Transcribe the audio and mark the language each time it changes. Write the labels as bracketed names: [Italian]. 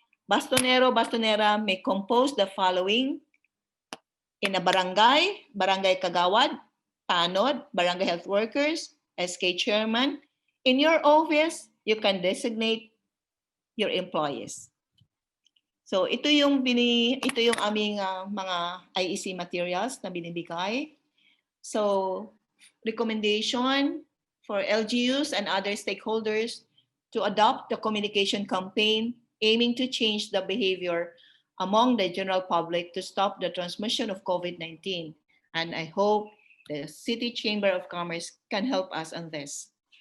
[English] Bastonero, Bastonera may compose the following in a barangay, barangay kagawad, tanod, barangay health workers, SK chairman. In your office, you can designate your employees. [Filipino] So ito yung aming mga IEC materials na binibigay. [English] So recommendation for LGUs and other stakeholders to adopt the communication campaign aiming to change the behavior among the general public to stop the transmission of COVID-19. And I hope the City Chamber of Commerce can help us on this.